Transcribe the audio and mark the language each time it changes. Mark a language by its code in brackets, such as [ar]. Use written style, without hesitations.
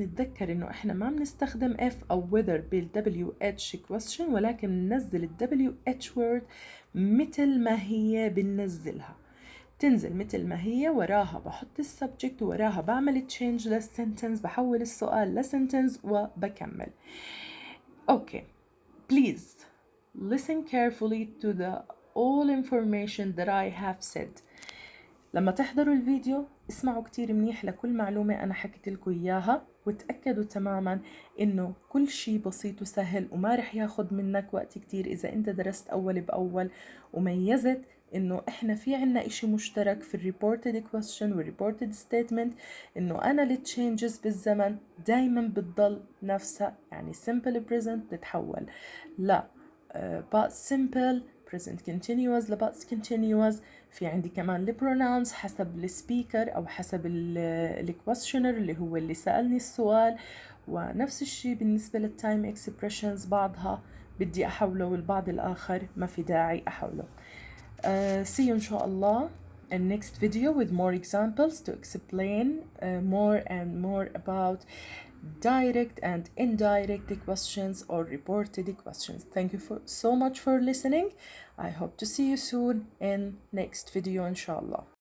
[ar] نتذكر انه احنا ما بنستخدم اف او whether بال WH question، ولكن بننزل ال WH word مثل ما هي بننزلها، تنزل مثل ما هي، وراها بحط السبجكت وراها بعمل تشينج للسنتنس، بحول السؤال لسنتنس وبكمل. [en] اوكي please listen carefully to the all information that I have said. [ar] لما تحضروا الفيديو اسمعوا كتير منيح لكل معلومة أنا حكيت لكم إياها، وتأكدوا تماما إنه كل شي بسيط وسهل وما رح ياخد منك وقت كتير إذا أنت درست أول بأول وميزت إنه إحنا في عنا إشي مشترك في reported question و reported statement، إنه أنا التشينجز بالزمن دايما بتضل نفسها، يعني simple present بتتحول لا past simple، present continuous ل past continuous. في عندي كمان البروناونز حسب السبيكر أو حسب الكويشنر اللي هو اللي سألني السؤال، ونفس الشيء بالنسبة للتايم اكسبريشنز، بعضها بدي أحوله والبعض الآخر ما في داعي أحوله. [en] See you إن شاء الله in next video with more examples to explain more and more about direct and indirect questions or reported questions. Thank you so much for listening. I hope to see you soon in next video إن شاء الله.